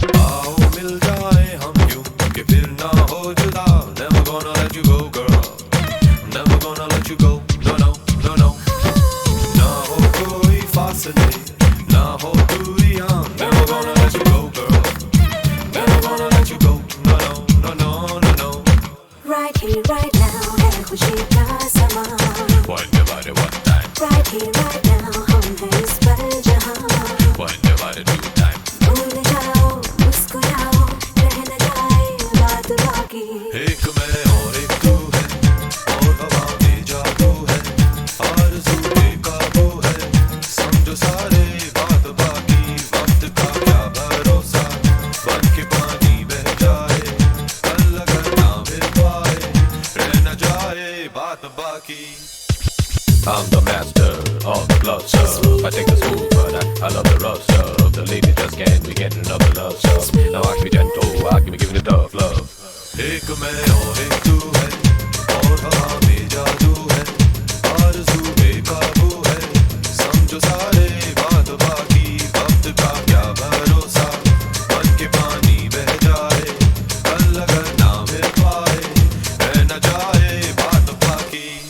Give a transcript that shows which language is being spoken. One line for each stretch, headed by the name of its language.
Hindi: आओ मिल जाए हम यूं कि फिर ना हो जुदा.
English: Never gonna let you go, girl. Never gonna let you go. No, no, no, no.
Hindi: ना हो कोई फासले, ना हो दूरियां.
English: Never gonna let you go, girl. Never gonna let you go. No, no, no, no, no, no. Right here, right now
Hindi: है खुशी का समा.
English: Wind your body one time, Right here, right now
Hindi: हम हैं इस पल जहाँ.
English: wind your body two times.
Hindi: भूल जाओ, मुस्कुराओ, रह न जाए बात बाकी. एक मैं और एक तू है, और हवा में जादू है, आरज़ू बेकाबू है, समझो सारे बात बाकी. वक्त का क्या भरोसा, बन के पानी बह जाए, कल अगर ना मिल पाए, रह न जाए बात बाकी.
English: I'm the master of the blood stuff. I take the smooth, but I love the rough stuff. The lady just can't be getting enough of love stuff. Now I can be gentle, I can be giving the tough love.
Hindi: एक मैं और एक तू है, और हवा में जादू है, आरज़ू बेकाबू है, समझो सारे बात बाकी. वक्त का क्या भरोसा, बन के पानी बह जाए, कल अगर ना मिल पाए, रह न जाए बात बाकी.